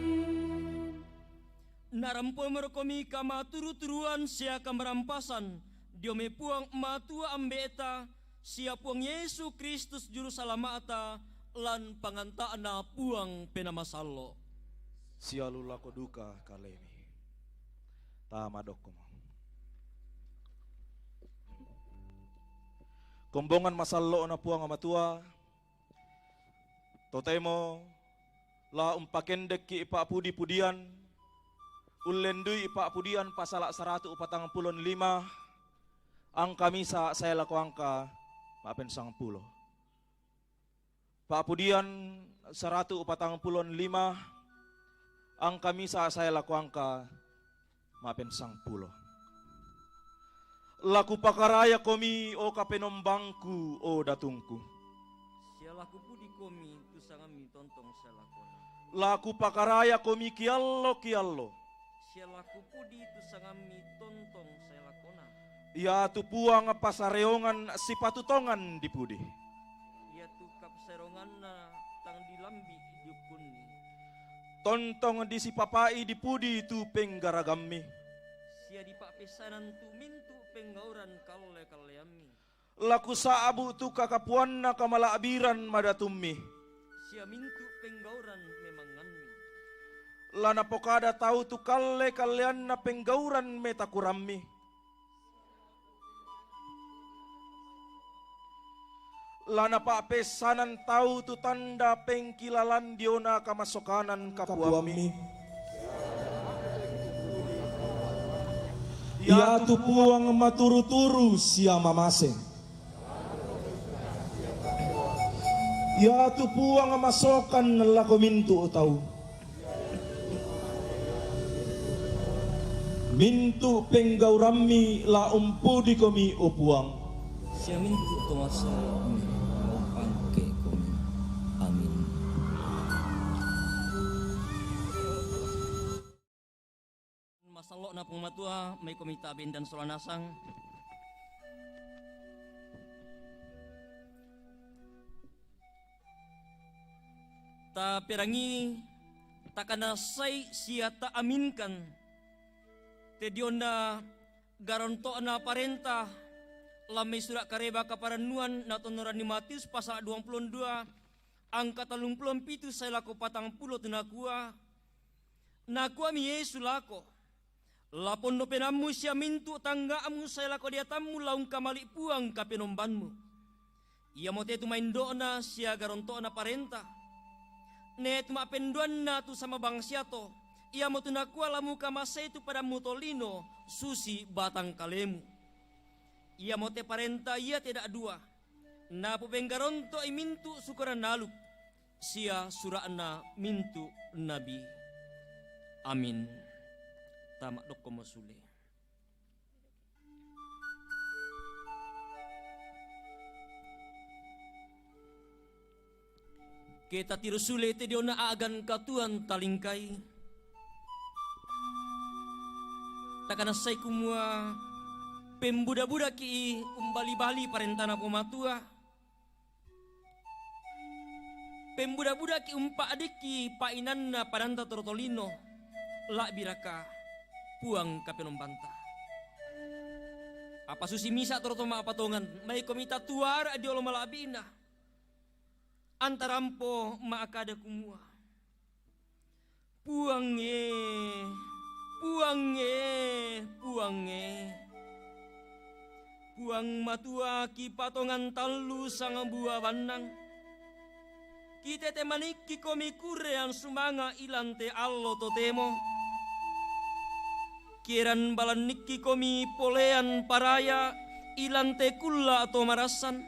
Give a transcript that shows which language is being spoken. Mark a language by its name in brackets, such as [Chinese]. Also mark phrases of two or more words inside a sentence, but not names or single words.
[Toraja-Sa'dan] Narampo merekomi kama turu-turuan sia kamerampasan Dio me puang matua ambeta sia puang Yesus Kristus juru salamata lan pangantaana puang penamasallo. Sialu lako duka kalemi. Tama dokom. Kombongan masallo na puang amatua. Totemo la umpakendek ki ipa pudi-pudian. Ulendui ipa pudian pasal 145. Angka misa saya laku angka mapen 10. Pak pudian 145. Angka misa saya laku angka mapen 10. Laku pakaraya komi o kapenombangku o datungku. Sia laku pudi komi tu sangami tontong selakona. Laku pakaraya komi kiallo. Sia laku pudi tu sangami tontong selakona. Ya tu puang pasareongan si patutongan di pudi. Ia tu kapserongan na tang dilambi diukuni. Tontong di si papai di pudi tu penggaragami. Sia di pak pesanan tu mintu penggauran kaleami. Laku saabu tu kakapuan na kamalaabiran madatummi. Sia mintu penggauran memanganmi. Lana pokada tahu tu kalian na penggauran metakurami. Lana pak pesanan tahu tu tanda pengkilalan diona kamasokanan kapuami. Ya tu puang maturu-turu siama masing. Ya tu puang masokan lako mintu tahu. Mintu penggaurami la umpudi komi o puang. Sia mintu tomasa pangke komi. Amin. Masalok na pungmatua may komita bin dan solanasang. Ta perangi takana say siya ta aminkan te dionda garanto na parenta lamay surat kareba kaparanuan na tonoran ni Matius pasal 22 angka 37 say lako 40 tinakua nakua mi Yesu lako lapon no penamu siya mintu tanggaamu say lako diatamu laung kamali puang kapenombanmu ia mo te tumain doona siya garanto na parenta net mapenduan na tu sama bangsia to ia mo tunakua lamu kamasay tu pada mutolino susi batang kalemu ia mo te parenta ia tidak dua na pupenggaronto ay mintu sukuran naluk sia surana mintu nabi amin tamak dok komosule. Kita tirusule te diona agan katuan talingkai. Takana say kumua pembuda-buda ki umbali-bali parentana pumatua. Pembuda-buda ki umpa adiki painanna padanta tortolino. Lak biraka puang kapenombanta. Apa susi misa tortoma apatongan may komita tuar adiolo malabina. Antarampo maakada kumua. Puange, puang matua ki patongan talu sang buah banang. Kita temaniki komi kurean sumanga ilante allo totemo. Kiran balaniki komi polean paraya ilante kulla atau marasan.